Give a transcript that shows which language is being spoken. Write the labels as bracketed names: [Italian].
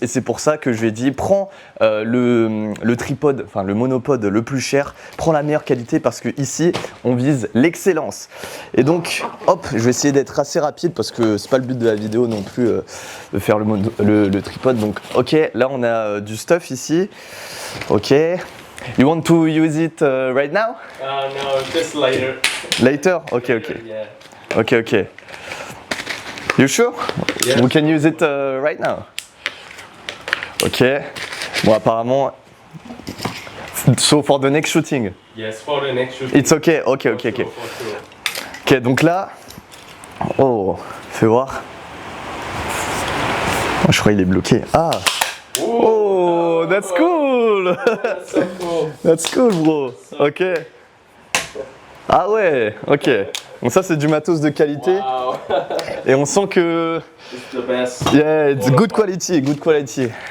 [French] Et c'est pour ça que je lui ai dit, prends le tripode, enfin le monopode le plus cher. Prends la meilleure qualité parce que ici, on vise l'excellence. Et donc, hop, je vais essayer d'être assez rapide parce que c'est pas le but de la vidéo non plus de faire le tripode. Donc, ok, là on a du stuff ici. Ok. [English] You want to use it right now? No, just later. Later? Okay, okay. Yeah. Okay, okay. You sure? Yeah. We can use it right now. Ok. [French] Bon, apparemment. [English] So for the next shooting. Yes, for the next shooting. It's okay. Okay, okay, okay. For sure. [French] Ok, donc là. Oh, fais voir. Oh, je crois qu'il est bloqué. [English] Ah! Oh, that's cool! That's so cool. That's cool, bro. Ok. [French] Ah ouais, [English] ok. [French] Donc ça, c'est du matos de qualité. [English] Wow. [French] Et on sent que... [English] It's the best. Yeah, it's good quality, good quality.